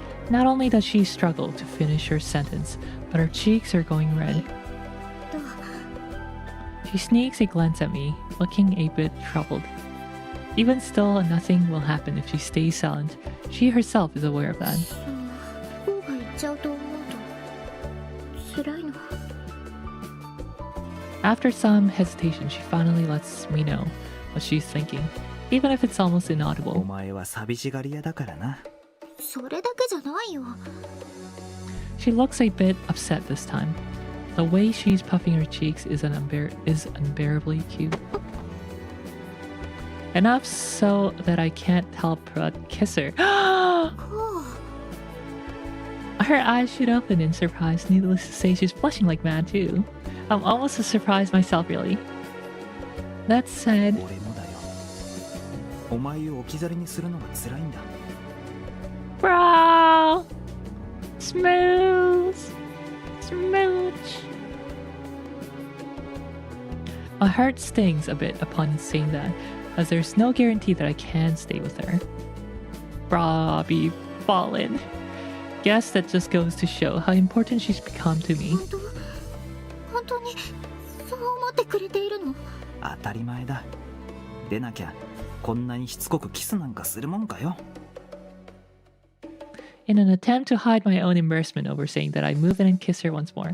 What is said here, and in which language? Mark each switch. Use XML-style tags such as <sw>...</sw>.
<en>Not only does she struggle to finish her sentence, but her cheeks are going red. She sneaks a glance at me, looking a bit troubled. Even still, nothing will happen if she stays silent. She herself is aware of that.</en> <ja>方が行っちゃうと思うと辛いの。</ja> <en>After some hesitation, she finally lets me know what she's thinking, even if it's almost</en> <ja>お</ja> <en>inaudible.</en> <ja>前は寂しがり屋だからな。それだけじゃないよ。</ja> <en>She looks a bit upset this time. The way she's puffing her cheeks is unbearably cute. Enough so that I can't help but kiss her.</en> <ja>ほう。</ja> <en>Her eyes shoot open in surprise. Needless to say, she's blushing like mad too. I'm almost as surprised myself, really. That said,</en> <ja>俺もだよ。お前を置き去りにするのが辛いんだ。</ja> <en>bro, smooth, smooch. My heart stings a bit upon saying that, as there's no guarantee that I can stay with her. probably fallen. Guess that just goes to show how important she's become to me.</en> <ja>本当にそう思ってくれているの？当たり前だ。でなきゃこんなにしつこくキスなんかするもんかよ。</ja> <en>In an attempt to hide my own embarrassment over saying that I move in and kiss her once more.</en>